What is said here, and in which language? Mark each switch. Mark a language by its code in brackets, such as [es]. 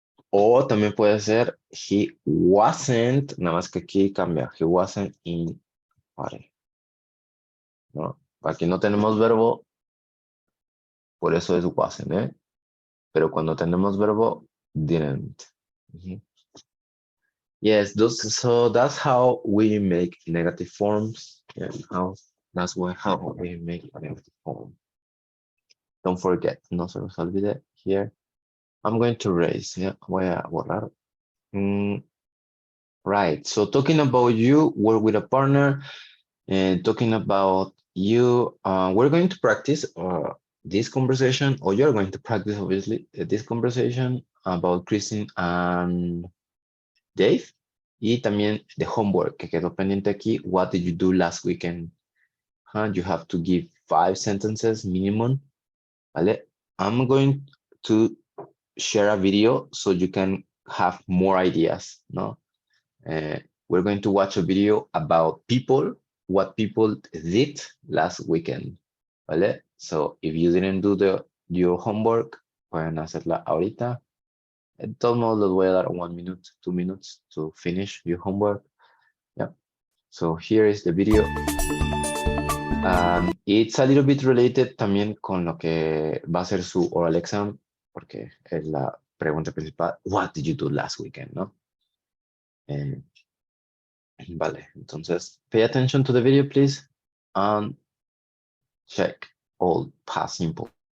[es] O también puede ser [en] he wasn't, [es] nada más que aquí cambia, [en] he wasn't in party. [es] ¿No? Aquí no tenemos verbo, por eso es wasn't, ¿eh? Pero cuando tenemos verbo, didn't. [en] Yes, so that's how we make negative forms, and how we make a negative form. Don't forget, [es] no se nos olvide [en] here. I'm going to erase, yeah, [es] voy a borrar. [en] Right, so talking about you, work with a partner, and talking about you, we're going to practice this conversation, or you're going to practice, obviously, this conversation about Christine and Dave. [es] Y también [en] the homework [es] que quedó pendiente aquí. [en] What did you do last weekend? You have to give 5 sentences minimum. ¿Vale? I'm going to share a video so you can have more ideas, ¿no? We're going to watch a video about people, what people did last weekend. ¿Vale? So if you didn't do your homework, [es] pueden hacerla ahorita. De todos modos, les voy a dar [en] 1 minute, 2 minutes to finish your homework. [es] Yeah. [en] So here is the video. It's a little bit related [es] también con lo que va a ser su [en] oral exam, [es] porque es la pregunta principal. [en] What did you do last weekend, no? [es] Vale, entonces, [en] pay attention to the video, please, and check all past simple.